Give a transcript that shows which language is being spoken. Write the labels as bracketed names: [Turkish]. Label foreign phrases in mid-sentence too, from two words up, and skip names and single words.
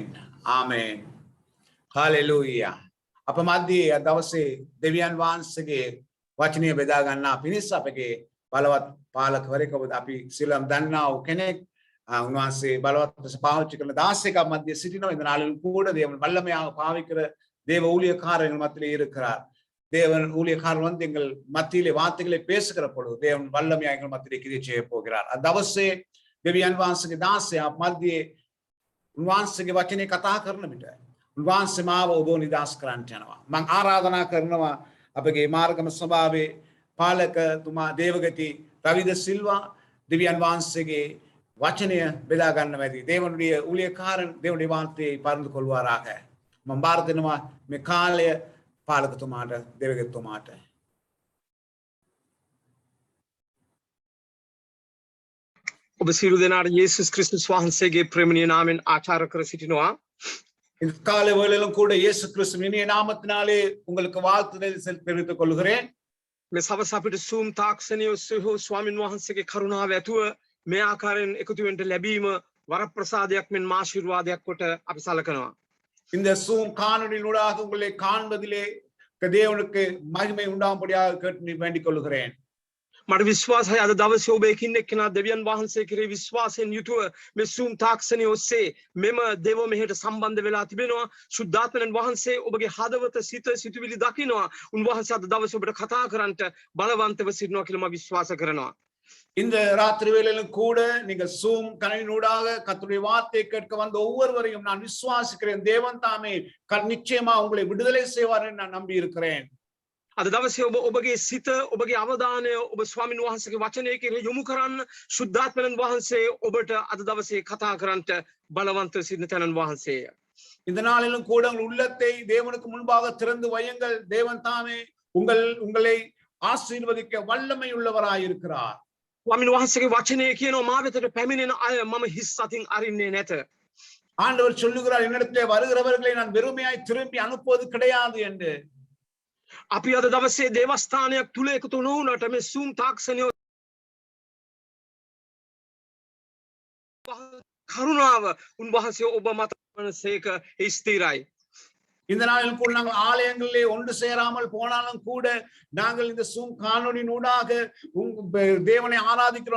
[Sinhala] ආමේන්. හalleluya. අප මැදේ දවසේ දෙවියන් වහන්සේගේ වචනය බෙදා ගන්නා පිණිස අපගේ බලවත් පාලකවරයෙක් අපි සියලුම දන්නා වූ කෙනෙක් උන්වහන්සේ බලවත් ලෙස පාවිච්චි කරන 16ක මැදේ සිටිනවා. [Tamil] இந்த நாளில் கூட தேவன் வல்லமையாக பாவிக்கிற தேவ ஊழியக்காரர்கள் மத்தியிலே இருக்கிறார். தேவன் ஊழியக்காரர் வந்து எங்கள் மத்தியிலே வார்த்தைகளை பேசுகிற பொழுது தேவன் வல்லமையா எங்கள் மத்தியிலே கிரியை செய்ய போகிறார். [Sinhala] දවසේ දෙවියන් වහන්සේගේ දාසයා මැදියේ උන්වහන්සේගේ වචනේ කතා කරන විට උන්වහන්සේ මාව ඔබ නිදාස් කරන්නට යනවා. මම ආරාධනා කරනවා අපගේ මාර්ගම සභාවේ පාලකතුමා දේවගති රවිද සිල්වා දෙවියන් වහන්සේගේ වචනය බෙදා ගන්නවැදී [Tamil] தேவனுடைய ஊழியக்காரன் தேவனுடைய வார்த்தையை பகிர்ந்து கொள்வாராக. [Sinhala] මම බාර දෙනවා මේ කාලය පාලකතුමාට දේවගතිතුමාට. ඔබ සියලු දෙනාට යේසුස් ක්‍රිස්තුස් වහන්සේගේ ප්‍රේමණීය නාමයෙන් ආචාර කර සිටිනවා. [Tamil] இந்த காலை வேளையிலும் கூட இயேசு கிறிஸ்துவின் இனிய நாமத்தினாலே உங்களுக்கு வாழ்த்துதல் தெரிவித்துக் கொள்கிறேன். [Sinhala] මේ සවස අපිට සූම් තාක්ෂණය ඔස්සේ හෝ ස්වාමින් වහන්සේගේ කරුණාව ඇතුව මේ ආකාරයෙන් එකතු වෙන්න ලැබීම වරප්‍රසාදයක් මෙන් ආශිර්වාදයක් කොට අපි සලකනවා. [Tamil] இந்த சூம் காணொளியினூடாக உங்களை காண்பதிலே தேவனுக்கு மகிமை உண்டாகும்படியாக கேட்டு வேண்டிக் கொள்கிறேன். [Sinhala] මට විශ්වාසයි අද දවසේ ඔබ එකින් එක්කෙනා දෙවියන් වහන්සේ කෙරෙහි විශ්වාසයෙන් යුතුව මේ සූම් තාක්ෂණය ඔස්සේ මෙම දේව මෙහෙට සම්බන්ධ වෙලා තිබෙනවා. ශුද්ධාත්මයන් වහන්සේ ඔබගේ හදවත සිත සිතුවිලි දකිනවා. උන්වහන්සේ අද දවසේ ඔබට කතා කරන්නට බලවන්තව සිටිනවා කියලා මම විශ්වාස කරනවා. [Tamil] இந்த ராத்திரி வேளையிலும் கூட நீங்க சூம் கணினூடாக கர்த்தருடைய வார்த்தையை கேட்க வந்த ஒவ்வொருவரையும் நான் விசுவாசிக்கிறேன். தேவன் தாமே நிச்சயமா உங்களை விடுதலை செய்வார் என்று நான் நம்பி இருக்கிறேன். [Sinhala] අද දවසේ ඔබගේ සිත ඔබගේ අවධානය ඔබ ස්වාමින් වහන්සේගේ වචනය කෙරෙහි යොමු කරන්න ශුද්ධාත්මයන් වහන්සේ ඔබට අද දවසේ කතා කරන්නට බලවන්ත සිටින තැනන් වහන්සේය. [Tamil] இந்த நாளிலும் கூட உங்கள் உள்ளத்தை தேவனுக்கு முன்பாக திறந்து வையுங்கள். தேவன் தாமே உங்களை ஆசீர்வதிக்க வல்லமை உள்ளவராய் இருக்கிறார். [Sinhala] ස්වාමින් වහන්සේගේ වචනය කියනවා මා වෙතට පැමිණෙන අය මම හිස් අතින් අරින්නේ නැත. [Tamil] ஆண்டவர் சொல்லுகிறார் என்னிடத்திலே வருகிறவர்களை நான் வெறுமையாய் திரும்பி அனுப்புவது கிடையாது என்று. [Sinhala] අපි අද දවසේ දේවස්ථානයක් තුල එකතු නොවුනට මේ සූම් තාක්ෂණය කරුණාව උන්වහන්සේ ඔබ මත වනසේක ස්ථිරයි. [Tamil] இந்த நாளில் கூட நாங்கள் ஆலயங்களிலே ஒன்று சேராமல் போனாலும் கூட நாங்கள் இந்த சூம் காணொளியினூடாக தேவனை ஆராதிக்கிறோம்.